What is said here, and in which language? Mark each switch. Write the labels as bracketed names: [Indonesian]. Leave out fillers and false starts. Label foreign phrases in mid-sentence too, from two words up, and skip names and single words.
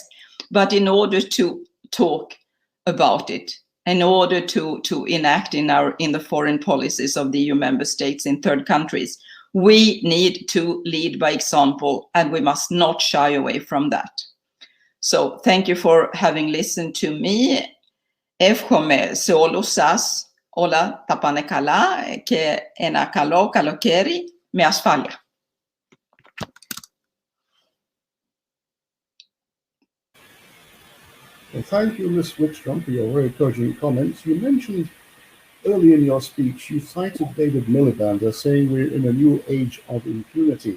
[English] But in order to talk about it, in order to enact in the foreign policies of the EU member states in third countries, we need to lead by example, and we must not shy away from that. So thank you for having listened to me. [Greek] Εύχομαι σε όλους σας Όλα τα πάνε καλά και ένα καλό καλοκαίρι με ασφάλεια. [English] Well, thank you, Ms. Rickstrom, for your very cogent comments. You mentioned early in your speech, you cited David Miliband as saying we're in a new age of impunity.